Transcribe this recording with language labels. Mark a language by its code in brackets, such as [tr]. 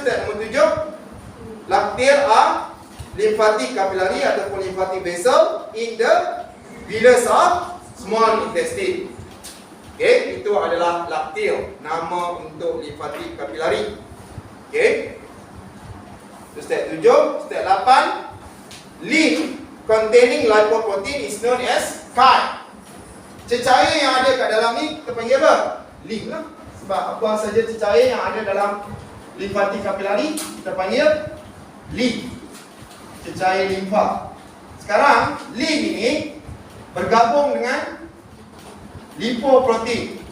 [ms] Step nombor 7, [en] lacteal are lymphatic [ms] kapilari ataupun [en] lymphatic vessel in the villus of small intestine. [ms] Okey, itu adalah lacteal, nama untuk lymphatic kapilari. Okey. Itu step 7, [en] step 8, lymph containing lipoprotein is known as chyle. [ms] Cecair yang ada kat dalam ni kita panggil apa? Lymph lah. Sebab apa saja cecair yang ada dalam lymphatic kapilari kita panggil lymph. Cecair limfa. Sekarang lymph ini bergabung dengan lipoprotein.